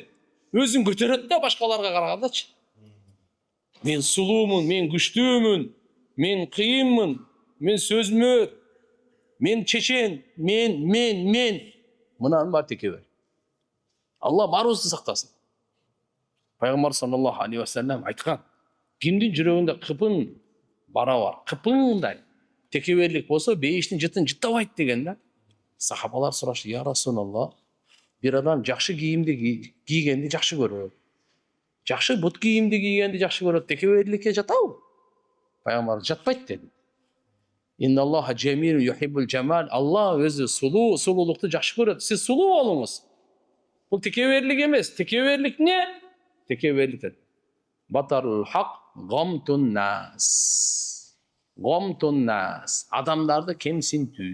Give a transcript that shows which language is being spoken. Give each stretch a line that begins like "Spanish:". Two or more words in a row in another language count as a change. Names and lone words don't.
Kyrgyz: Өзүн көтөрөт да башкаларга карагандачы. Мен сулуумун, мен күчтүүмүн, мен кыйынмын, мен сөзмөр, мен чечен, мен. Мынанын баары текебер. Алла барыбызды сактасын. Пайгамбар
Arabic: صلى الله عليه وسلم
Kyrgyz: айткан: кимдин жүрөгүндө кыпын бара бар, кыпындай текеберлик болсо, бейиштин жытын жыттабайт деген да. Сахабалар сурашты:
Arabic: "يا رسول الله,
Kyrgyz: бир адам жакшы кийимди кийгенди жакшы көрөт. Жакшы бут кийимди кийгенди жакшы көрөт. Текеберликке жатабы?" Пайгамбар: "Жатпайт" деди.
Arabic: إن الله جميل يحب الجمال.
Kyrgyz: Алла өзү сулуулукту жакшы көрөт. Сиз сулуу болуңуз. Бул текеберлик эмес. Текеберлик не? Текеберлик.
Arabic: بطر الحق غمط الناس. غمط الناس.
Kyrgyz: Адамдарды кемсинтүү.